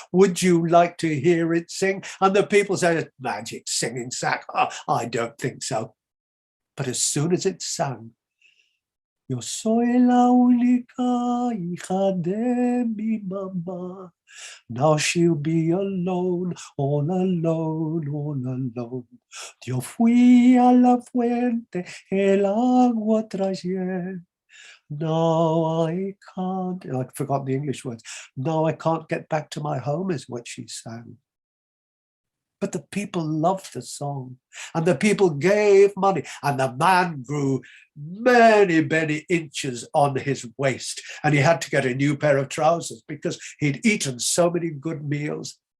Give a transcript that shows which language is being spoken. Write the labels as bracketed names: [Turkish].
[English] Would you like to hear it sing? And the people said, magic singing sack? Oh, I don't think so. But as soon as it sang, [Spanish] Yo soy la única hija de mi mamá. [English] Now she'll be alone, all alone, all alone. [Spanish] Yo fui a la fuente, el agua traer. [English] No, I can't. I forgot the English words. No, I can't get back to my home is what she sang. But the people loved the song, and the people gave money, and the man grew many, many inches on his waist, and he had to get a new pair of trousers because he'd eaten so many good meals.